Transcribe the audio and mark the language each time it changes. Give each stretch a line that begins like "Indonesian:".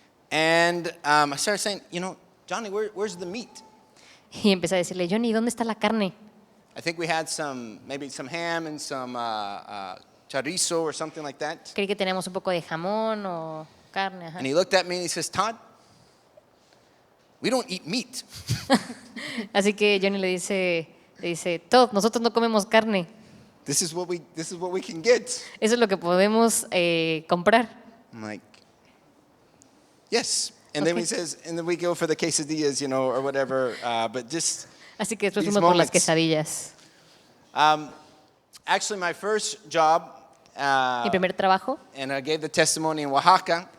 English: and I started saying, Johnny, where's the meat?
Spanish: y empecé a decirle, Johnny, ¿dónde está la carne?
English: I think we had maybe some ham and some chorizo or something like that.
Spanish: Creí que teníamos un poco de jamón o carne. Ajá.
English: And he looked at me and he says, Todd, we don't eat meat.
Spanish: Así que Johnny le dice, Todd, nosotros no comemos carne.
English: This is what we can get.
Spanish: Eso es lo que podemos comprar.
English: I'm like, yes. And then Okay. he says, and then we go for the quesadillas, or whatever. But just
Spanish: Así que después
English: these
Spanish: fuimos por las
English: moments.
Spanish: quesadillas.
English: Actually, my first job,
Spanish: Mi primer trabajo,
English: and I gave the testimony in Oaxaca.